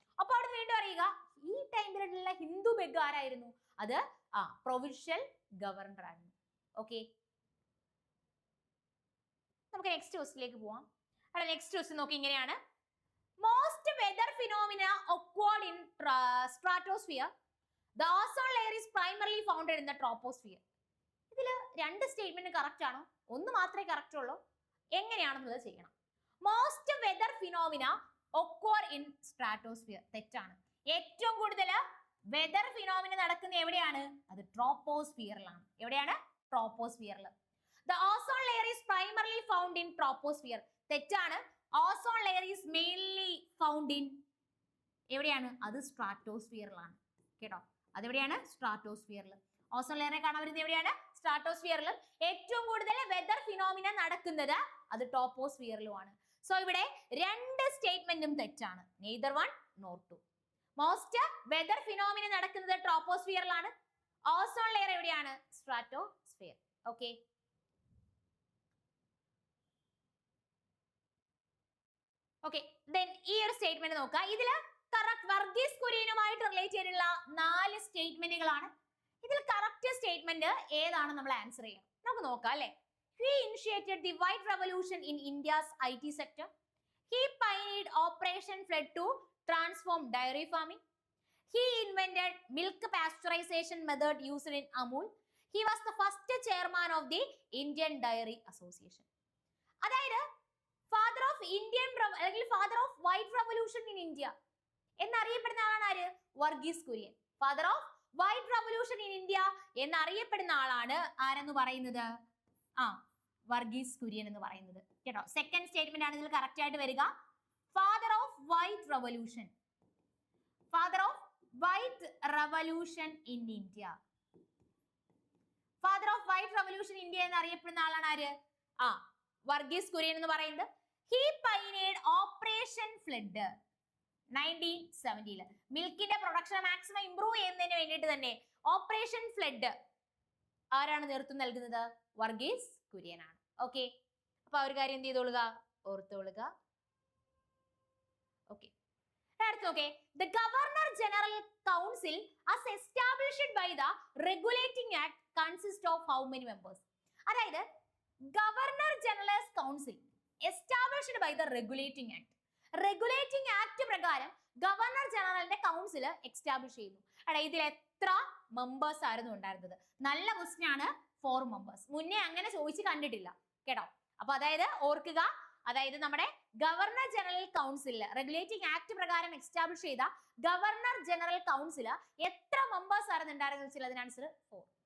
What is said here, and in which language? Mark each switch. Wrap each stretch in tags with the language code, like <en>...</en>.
<ml>അപ്പൊ അവിടെ വീണ്ടും അറിയുക, ഈ ടൈം പീരീഡിലുള്ള ഹിന്ദു ബെഗ് ആരായിരുന്നു? അത് പ്രൊവിൻഷ്യൽ ഗവർണർ ആയിരുന്നു. ഓക്കെ, നമുക്ക് നെക്സ്റ്റ് ക്വസ്റ്റിലേക്ക് പോവാം.</ml> <en>അവിടെ next question നോക്കി ഇങ്ങനെയാണ്. Most weather phenomena occurred in stratosphere. The ozone layer is primarily found in the troposphere.</en> <ml>ഇതിൽ രണ്ട് സ്റ്റേറ്റ്മെന്റ് കറക്റ്റ് ആണോ? ഒന്ന് മാത്രമേ കറക്റ്റ് ഉള്ളൂ. എങ്ങനെയാണെന്നുള്ളത് ചെയ്യണം.</ml> <en>Most weather phenomena occur in stratosphere.</en> <ml>തെറ്റാണ്. ഏറ്റവും കൂടുതൽ വെതർ ഫിനോമിന നടക്കുന്ന എവിടെയാണ്? അത് ട്രോപ്പോസ്ഫിയറിലാണ്. എവിടെയാണ്? ട്രോപ്പോസ്ഫിയറിൽ.</ml> <en>The ozone layer is primarily found in troposphere.</en> <ml>തെറ്റാണ്.</ml> <en>Ozone layer is mainly found in</en> <ml>എവിടെയാണ്? അത് സ്ട്രാറ്റോസ്ഫിയറിലാണ്. കേട്ടോ, അതെവിടെയാണ്? സ്ട്രാറ്റോസ്ഫിയറിൽ. ഓസോൺ ലെയറിനെ കാണാൻ വരുന്നത് എവിടെയാണ്? സ്ട്രാറ്റോസ്ഫിയറിലും. ഏറ്റവും കൂടുതൽ വെതർ ഫിനോമിന നടക്കുന്നത് അത് ടോപ്പോസ്ഫിയറിലുമാണ്. സോ ഇവിടെ രണ്ട് സ്റ്റേറ്റ്മെന്റും തെറ്റാണ്.</ml> <en>Neither one nor two.</en> <ml>Most weather phenomena നടക്കുന്നത് ട്രോപ്പോസ്ഫിയറിലാണ്. ഓസോൺ ലെയർ എവിടെയാണ്? സ്ട്രാറ്റോസ്ഫിയർ. Okay, okay. ദെൻ ഈ ഒരു സ്റ്റേറ്റ്മെന്റ് നോക്കുക. ഇതില് കറക്റ്റ് വർഗീസ് കുര്യനുമായിട്ട് റിലേറ്റ് ചെയ്തിട്ടുള്ള 4 സ്റ്റേറ്റ്മെന്റുകളാണ്. ഇതിൽ കറക്റ്റ് സ്റ്റേറ്റ്മെന്റ് ഏതാണ് നമ്മൾ ആൻസർ ചെയ്യണം. നമുക്ക് നോക്കാം അല്ലെ.</ml> <en>He initiated the white revolution in India's IT sector. He pioneered Operation Flood to transform dairy farming. He invented milk pasteurization method used in Amul. He was the first chairman of the Indian Dairy Association.</en> <ml>അതായത്</ml> <en>father of Indian അല്ലെങ്കിൽ father of white revolution in India</en> <ml>എന്നറിയപ്പെടുന്ന ആളാണ് ആര്? Varghese Kurian.</ml> <en>father of white revolution in India</en> <ml>എന്നറിയപ്പെടുന്ന ആളാണ് ആരെന്ന് പറയുന്നത്? വർഗീസ് കുര്യൻ എന്ന് പറയുന്നത്. കേട്ടോ, സെക്കൻഡ് സ്റ്റേറ്റ്മെന്റ് ആണ് ഇതിൽ കറക്റ്റ് ആയിട്ട് വരിക.</ml> <en>Father of white revolution, father of white revolution in India.</en> <ml>Father of white revolution India എന്നറിയപ്പെടുന്ന ആളാണ് ആര്? വർഗീസ് കുര്യൻ എന്ന് പറയുന്നത്.</ml> <en>He pioneered Operation Flood 1970.</en> <ml>മിൽക്കിന്റെ production maximum improve ചെയ്യുന്നതിന് വേണ്ടിയിട്ട് തന്നെ ഓപ്പറേഷൻ ഫ്ലഡ് ആരാണ് നേതൃത്വം നൽകുന്നത്? വർഗീസ് കുര്യനാണ്. ഓക്കെ, അപ്പൊ ആ ഒരു കാര്യം എന്ത് ചെയ്തോളുക? ഓർത്തോളുക. ഓക്കെ, അടുത്ത് നോക്കേ.</ml> <en>The Governor General Council as established by the Regulating Act consists of how many members?</en> <ml>അതായത്</ml> <en>Governor general's council established by the regulating act.</en> <ml>Regulating act പ്രകാരം ഗവർണർ ജനറലിന്റെ കൗൺസിൽ എസ്റ്റാബ്ലിഷ് ചെയ്യുന്നു. എടാ, ഇതിൽ എത്ര മെമ്പേഴ്സ് ആയിരുന്നു ഉണ്ടായിരുന്നത്? നല്ല ക്വസ്റ്റ്യൻ ആണ്. 4 മെമ്പേഴ്സ്. മുന്നേ അങ്ങനെ ചോദിച്ച് കണ്ടിട്ടില്ല കേട്ടോ. അപ്പൊ അതായത് ഓർക്കുക, അതായത് നമ്മുടെ governor general council regulating act പ്രകാരം എസ്റ്റാബ്ലിഷ് ചെയ്ത ഗവർണർ ജനറൽ കൗൺസിൽ എത്ര മെമ്പേഴ്സ് ആയിരുന്നു ഉണ്ടായിരുന്നത് വെച്ചാൽ അതിന് ആൻസർ 4.</ml>